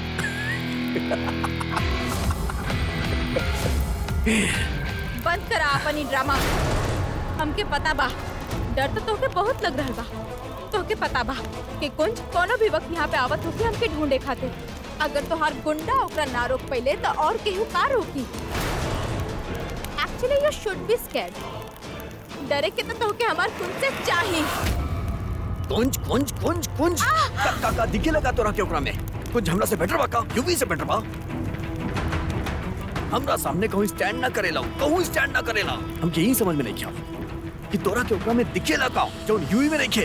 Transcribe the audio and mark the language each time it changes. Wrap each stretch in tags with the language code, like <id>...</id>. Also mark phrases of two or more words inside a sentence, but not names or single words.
<bho>बंद करा अपनी ड्रामा। हमके पता बा, डर तो तोके बहुत लग रहल बा। तोके पता बा कि कुंज कोनो भी वक्त यहाँ पे आवत होगी हमके ढूंढे खातिर। अगर तोहार गुंडा ओकरा ना रोक पइले तो और केहू का रोकी?</bho> <en>Actually you should be scared.</en> <bho>डरे के तो तोके हमार कुंज से चाहिए। कुंज कुंज कुंज कुंज का दिखे लगा तोरा के ओकरा में? कुंज हमरा से बेटर बा का? यूवी से बेटर बा? हमरा सामने कहूँ स्टैंड ना करेला, कहूँ स्टैंड ना करेला। हमके यही समझ में नहीं किया कि तोरा के ओकरा में दिखे लगा जो यूवी में नहीं खे।</bho>